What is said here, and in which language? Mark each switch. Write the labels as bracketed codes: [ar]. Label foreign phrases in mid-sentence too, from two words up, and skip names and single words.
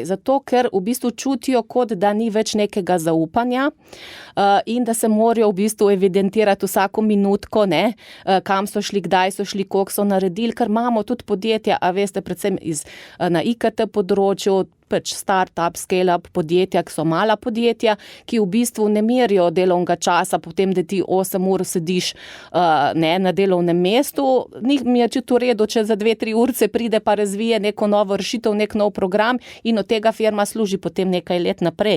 [sl] Zato, ker v bistvu čutijo, kot da ni več nekega zaupanja in da se morajo v bistvu evidentirati vsako minutko, kam so šli, kdaj so šli, koliko so naredili, ker imamo tudi podjetja, a veste, predvsem na IKT področju, pač start-up, scale-up podjetja, ki so mala podjetja, ki v bistvu ne merijo delovnega časa, potem, da ti 8 ur sediš na delovnem mestu. Mi je čisto v redu, če za 2-3 urce pride pa razvije neko novo rešitev, nek nov program in od tega firma služi potem nekaj let naprej.